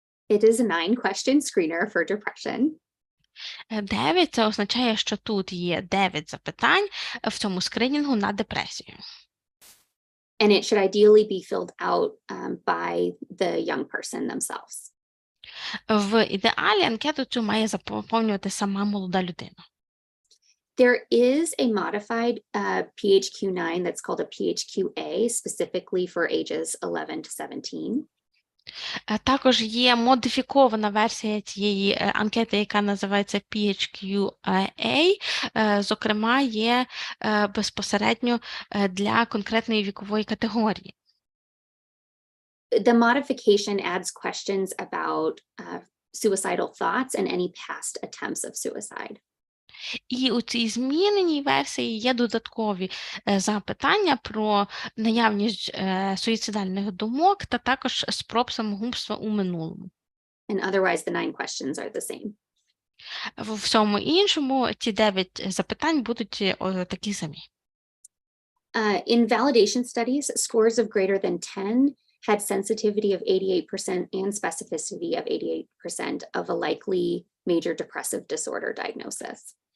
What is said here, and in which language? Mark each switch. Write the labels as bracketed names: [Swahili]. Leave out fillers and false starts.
[English] It is a 9-question screener for depression. [Ukrainian] 9 – це означає, що тут є 9 запитань в цьому скринінгу на депресію. [English] And it should ideally be filled out by the young person themselves. [Ukrainian] В ідеалі анкету цю має заповнювати сама молода людина. [English] There is a modified PHQ-9 that's called a PHQ-A, specifically for ages 11 to 17. [Ukrainian] Також є модифікована версія цієї анкети, яка називається PHQ-A, зокрема, є безпосередньо для конкретної вікової категорії. [English] The modification adds questions about suicidal thoughts and any past attempts of suicide. [Ukrainian] І у цій зміненій версії є додаткові запитання про наявність суїцидальних думок та також спроб самогубства у минулому. [English] And otherwise, the 9 questions are the same. [Ukrainian] В всьому іншому ці 9 запитань будуть такі самі. [English] In validation studies, scores of greater than 10 had sensitivity of 88% and specificity of 88% of a likely major depressive disorder diagnosis.